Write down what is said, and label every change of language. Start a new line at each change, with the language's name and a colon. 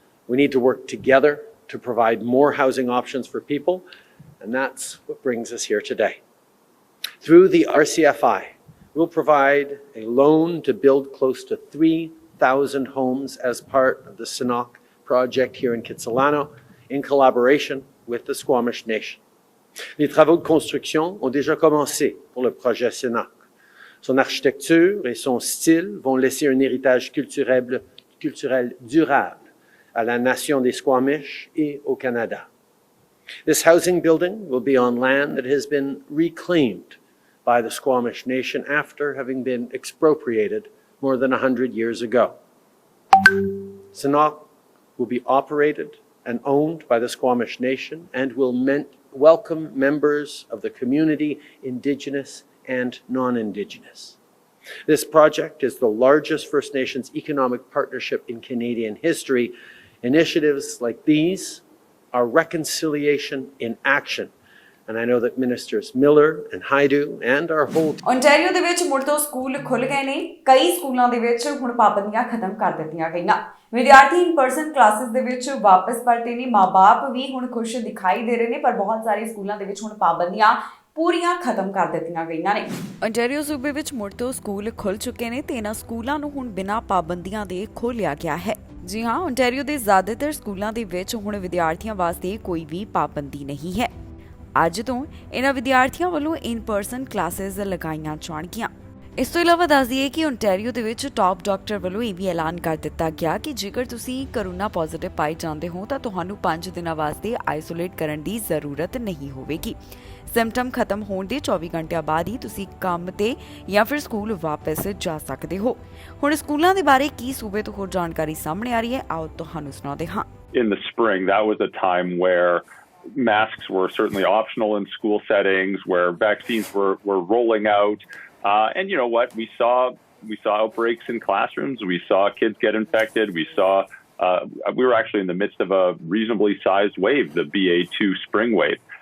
English: We need to work together to provide more housing options for people, and that's what brings us here today. Through the RCFI, we'll provide a loan to build close to 3,000 homes as part of the Sinnock project here in Kitsilano in collaboration with the Squamish Nation.
French: Les travaux de construction ont déjà commencé pour le projet Sinnock. Son architecture et son style vont laisser un héritage culturel durable à la nation des Squamish et au Canada.
English: This housing building will be on land that has been reclaimed by the Squamish Nation after having been expropriated more than 100 years ago. Sinnock will be operated and owned by the Squamish Nation and will welcome members of the community, Indigenous and non-Indigenous. This project is the largest First Nations economic partnership in Canadian history. Initiatives like these are reconciliation in action. And I know that Ministers Miller and Haidu and our whole
Punjabi: Ontario ਦੇ ਵਿੱਚ ਮੁੜ ਤੋਂ school ਖੁੱਲ ਗਏ ਨੇ। ਕਈ ਸਕੂਲਾਂ ਦੇ ਵਿੱਚ ਹੁਣ ਪਾਬੰਦੀਆਂ ਖਤਮ ਕਰ ਦਿੱਤੀਆਂ ਗਈਆਂ। ਵਿਦਿਆਰਥੀ ਇਨ ਪਰਸਨ ਕਲਾਸਿਸ ਦੇ ਵਿੱਚ ਵਾਪਸ ਪਰਤੇ ਨੇ। ਮਾਂ-ਬਾਪ ਵੀ ਹੁਣ ਖੁਸ਼ ਦਿਖਾਈ ਦੇ ਰਹੇ ਨੇ, ਪਰ ਬਹੁਤ ਸਾਰੇ ਸਕੂਲਾਂ ਦੇ ਵਿੱਚ ਹੁਣ ਪਾਬੰਦੀਆਂ ਪੂਰੀਆਂ ਖਤਮ ਕਰ ਦਿੱਤੀਆਂ ਗਈਆਂ ਨੇ। ਓਨਟਾਰੀਓ ਸੂਬੇ ਵਿੱਚ ਮੁੜ ਤੋਂ ਸਕੂਲ ਖੁੱਲ ਚੁੱਕੇ ਨੇ ਤੇ ਇਹਨਾਂ ਸਕੂਲਾਂ ਨੂੰ ਹੁਣ ਬਿਨਾਂ ਪਾਬੰਦੀਆਂ ਦੇ ਖੋਲ੍ਹਿਆ ਗਿਆ ਹੈ। ਜੀ ਹਾਂ, ਓਨਟਾਰੀਓ ਦੇ ਜ਼ਿਆਦਾਤਰ ਸਕੂਲਾਂ ਦੇ ਵਿੱਚ ਹੁਣ ਵਿਦਿਆਰਥੀਆਂ ਵਾਸਤੇ ਕੋਈ ਵੀ ਪਾਬੰਦੀ ਨਹੀਂ ਹੈ। ਅੱਜ ਤੋਂ ਇਹਨਾਂ ਵਿਦਿਆਰਥੀਆਂ ਵੱਲੋਂ ਇਨ ਪਰਸਨ ਕਲਾਸਿਸ ਲਗਾਈਆਂ ਜਾਣਗੀਆਂ। ਇਸ ਤੋਂ ਇਲਾਵਾ ਦੱਸ ਦਈਏ ਕਿ ਓਨਟਾਰੀਓ ਦੇ ਵਿੱਚ ਟਾਪ ਡਾਕਟਰ ਵੱਲੋਂ ਇਹ ਵੀ ਐਲਾਨ ਕਰ ਦਿੱਤਾ ਗਿਆ ਕਿ ਜੇਕਰ ਤੁਸੀਂ ਕਰੋਨਾ ਪੋਜ਼ਿਟਿਵ ਪਾਏ ਜਾਂਦੇ ਹੋ ਤਾਂ ਤੁਹਾਨੂੰ 5 ਦਿਨਾਂ ਵਾਸਤੇ ਆਈਸੋਲੇਟ ਕਰਨ ਦੀ ਜ਼ਰੂਰਤ ਨਹੀਂ ਹੋਵੇਗੀ। ਸਿੰਪਟਮ ਖਤਮ ਹੋਣ ਦੇ 24 ਘੰਟਿਆਂ ਬਾਅਦ ਹੀ ਤੁਸੀਂ ਕੰਮ ਤੇ ਜਾਂ ਫਿਰ ਸਕੂਲ ਵਾਪਸ ਜਾ ਸਕਦੇ ਹੋ। ਹੁਣ ਸਕੂਲਾਂ ਦੇ ਬਾਰੇ ਕੀ ਸੂਬੇ ਤੋਂ ਹੋਰ ਜਾਣਕਾਰੀ ਸਾਹਮਣੇ ਆ ਰਹੀ ਹੈ, ਆਓ ਤੁਹਾਨੂੰ ਸੁਣਾਉਂਦੇ ਹਾਂ।
English: In the spring, that was a time where masks were certainly optional in school settings, where vaccines were rolling out. And you know what? We saw outbreaks in classrooms. We saw kids get infected. We were actually in the midst of a reasonably sized wave, the BA2 spring wave.